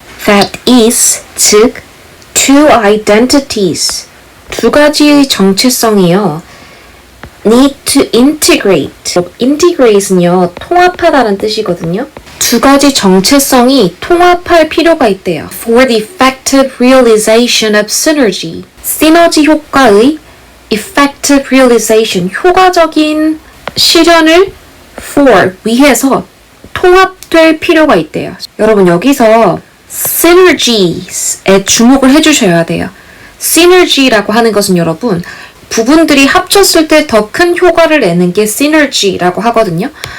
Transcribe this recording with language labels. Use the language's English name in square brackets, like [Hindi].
[English] That is, 즉, two identities, [Korean] 두 가지의 정체성이요. [English] need to integrate. [Korean] integrate는요, 통합하다는 뜻이거든요. 두 가지 정체성이 통합할 필요가 있대요. [English] For the effective realization of synergy. [Korean] 시너지 효과의 [English] effective realization, [Korean] 효과적인 실현을 for, 위해서 통합될 필요가 있대요. 여러분 여기서 synergies에 주목을 해주셔야 돼요. synergy라고 하는 것은 여러분 부분들이 합쳤을 때 더 큰 효과를 내는 게 synergy라고 하거든요.